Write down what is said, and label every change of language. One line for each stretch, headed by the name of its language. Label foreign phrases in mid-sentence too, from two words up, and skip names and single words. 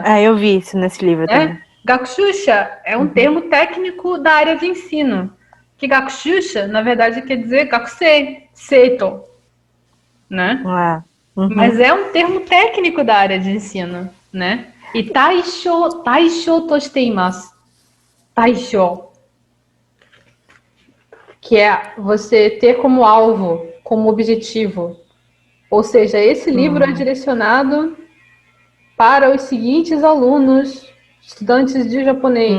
Portuguese: eu vi isso nesse livro também. Gakushūsha é um termo técnico da área de ensino. Que Gakushūsha, na verdade, quer dizer
Japanese: 学生、生徒,
Portuguese: né? Mas é um termo técnico da área de ensino, né?
Japanese: E 対象としています.
Portuguese: Taishō. Que é você ter como alvo, como objetivo. Ou seja, esse livro é direcionado para os seguintes alunos, estudantes de japonês.